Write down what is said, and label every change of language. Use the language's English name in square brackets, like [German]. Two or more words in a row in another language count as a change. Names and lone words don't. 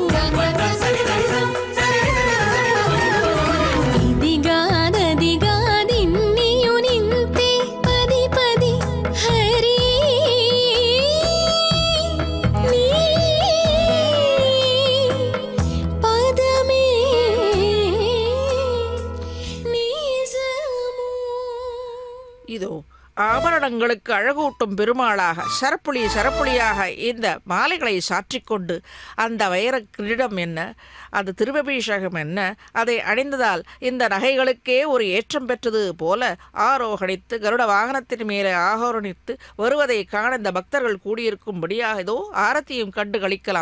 [Telugu] ఇదిగాదదిగాదిన్నియు నింతే పది పది హరి నీ పదమే నిజము. [Tamil] இதோ ஆபரணங்களுக்கு அழகூட்டும் பெருமாளாக சரப்புளியாக இந்த மாலைகளை சாற்றிக்கொண்டு அந்த வைர கிரீடம் என்ன, அது திருவபிஷேகம் என்ன, அதை அணிந்ததால் இந்த நகைகளுக்கே ஒரு ஏற்றம் பெற்றது போல ஆரோகணித்து கருட வாகனத்தின் மேலே ஆரோகணித்து வருவதை காண இந்த பக்தர்கள் கூடியிருக்கும்படியாக இதோ ஆரத்தியும் கண்டு களிக்கலாம்.